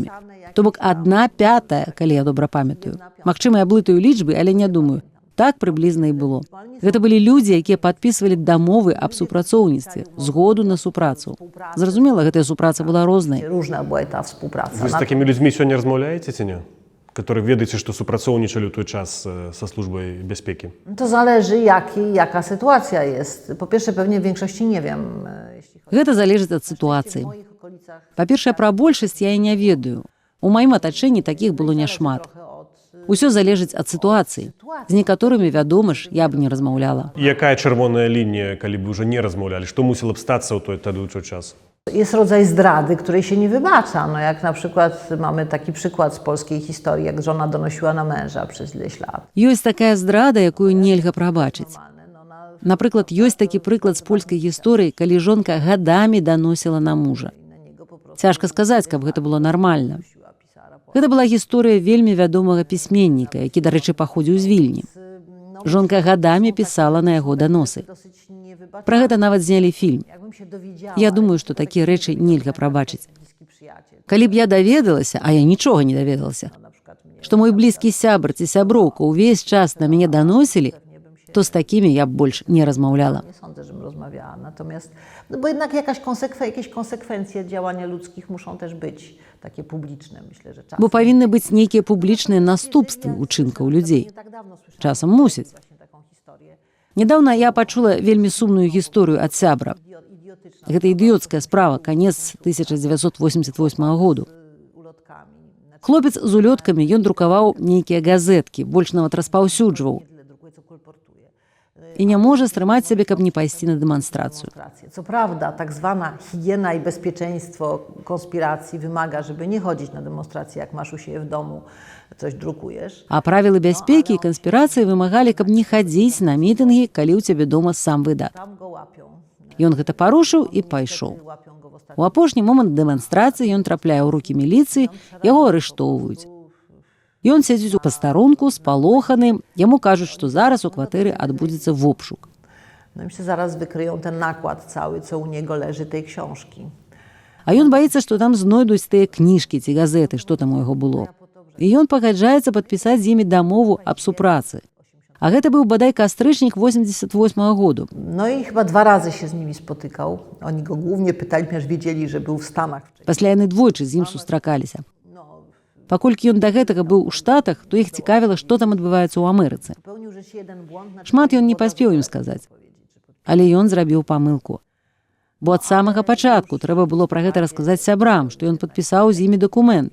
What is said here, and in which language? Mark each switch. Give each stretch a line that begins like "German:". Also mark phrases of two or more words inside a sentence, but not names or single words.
Belarusian: То бок 1/5, калі я добра памятаю. Магчыма, я блытаю лічбы, але не думаю. Так прыблізна і было. Гэта былі людзі, якія падпісвалі дамовы аб супрацоўніцтве, згоду на супрацу. Зразумела, гэтая супраца была рознай.
Polish: Różna była ta współpraca.
Belarusian: Вы з такімі людзьмі сёння размаўляеце ці не? Которые ведаеце, што супрацоўнічалі ў той час са службай бяспекі?
Polish: To zależy, jaka sytuacja jest. Po pierwsze, pewnie w większości nie wiem.
Belarusian: Гэта залежыць ад сітуацыі. Па-першае, пра большасць я і не ведаю. У маім атачэнні такіх было няшмат. Усё залежыць ад сітуацыі. З некаторымі, вядома ж, я б не размаўляла. Якая чырвоная лінія, калі б уже не размаўлялі? Што мусіла б стацца ў той час?
Polish: Jest rodzaj zdrady, której się nie wybacza. No jak na przykład mamy taki przykład z polskiej historii, jak żona donosiła na męża przez ileś lat.
Belarusian: Ёсць такая здрада, якую нельга прабачыць. Напрыклад, ёсць такі прыклад з польскай гісторыі, калі жонка гадамі даносіла на мужа. Цяжка сказаць, каб гэта было нармальна. Гэта была гісторыя вельмі вядомага пісьменніка, які, дарэчы, паходзіў з Вільні. Жонка гадамі пісала на яго даносы. Пра гэта нават знялі фільм. Я думаю, што такія рэчы нельга прабачыць. Калі б я даведалася, а я нічога не даведалася, што мой блізкі сябр ці сяброўка ўвесь час на мяне даносілі,
Polish: to z takimi ja больше nie rozmawiała. Nie sądzę, żebym rozmawiała. Natomiast, no bo jednak jakieś konsekwencje działania ludzkich muszą też być takie publiczne, myślę, że czasem. Bo powinny być niekiekie publiczne następstwy uczynków ludzi. Czasem musieć.
Belarusian: Нядаўна я пачула вельмі сумную гісторыю ад сябра. Гэта ідыёцкая справа, канец 1988 году. Хлопец з улёткамі, ён друкаваў нейкія газеткі, больш нават распаўсюджваў.
Polish: I nie może strzymać sobie, kab nie pójść na demonstrację. Co prawda, tak zwana higiena i bezpieczeństwo konspiracji wymaga, żeby nie chodzić na demonstracje, jak masz u siebie w domu, coś drukujesz.
Belarusian: A правілы бяспекі і канспірацыі вымагалі, каб не хадзіць на мітынгі, калі ў цябе дома сам выдат. Ён гэта парушыў і пайшоў. У апошні момант дэманстрацыі ён трапляе ў рукі міліцыі, яго арыштоўваюць. Ён сядзіць у пастарунку, спалоханы, яму кажуць, што зараз у кватэры адбудзецца вобшук.
Polish: No i się zaraz wykryją ten nakład cały, co u niego leży, tej książki.
Belarusian: А ён баіцца, што там знойдуць тыя кніжкі ці газеты, што там у яго было. І ён пагаджаецца падпісаць з імі дамову аб супрацы. А гэта быў бадай кастрычнік 88 году.
Polish: No i chyba 2 razy się z nimi spotykał. Oni go głównie pytali, ponieważ wiedzieli, że był w Stanach.
Belarusian: Пасля яны двойчы з ім сустракаліся. Паколькі ён да гэтага быў у Штатах, то іх цікавіла, што там адбываецца ў Амерыцы. Шмат ён не паспеў ім сказаць. Але ён зрабіў памылку. Бо ад самага пачатку трэба было пра гэта расказаць сябрам, што ён падпісаў з імі дакумент.